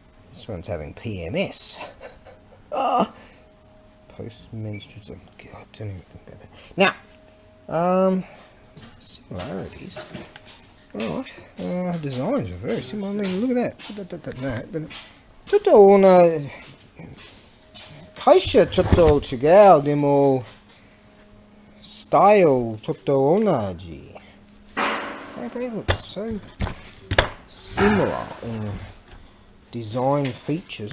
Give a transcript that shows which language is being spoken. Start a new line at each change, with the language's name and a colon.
English: This one's having PMS. Oh, post-menstrual. God, don't even think about that. Now, similarities. Alright, designs are very similar. I mean, look at that.
Japanese: ちょっと会社ちょっと違う。でも、スタイルちょっと同じ。
English: They look so similar in design features.